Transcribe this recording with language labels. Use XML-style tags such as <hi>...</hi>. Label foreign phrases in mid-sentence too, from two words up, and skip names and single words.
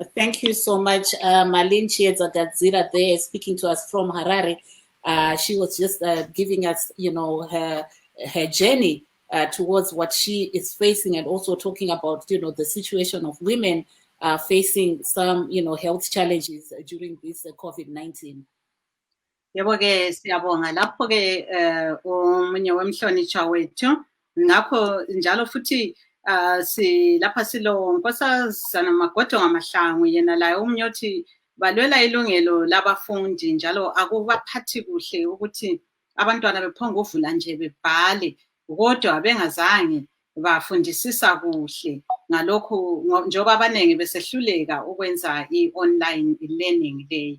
<en>Thank you so much, Marlene Chiedza-Gadzira there, speaking to us from Harare. She was just giving us, her journey towards what she is facing, and also talking about, the situation of women facing some, health challenges during this COVID-19.</en> <nd>Yebo-ke siyabonga lapho-ke omunye wemhlonishwa wethu. Ngakho njalo futhi lapha silo Nkosazana Magodo Ngamahlangu, yena laye omunye othi balwela ilungelo labafundi, njalo akubaphathi kuhle ukuthi abantwana bephonga uvula nje bebhale kodwa bengazange bafundisisa kuhle ngalokho, njengoba abaningi besehluleka ukwenza i-</nd> <en>online learning</en> <nd>leyi.</nd>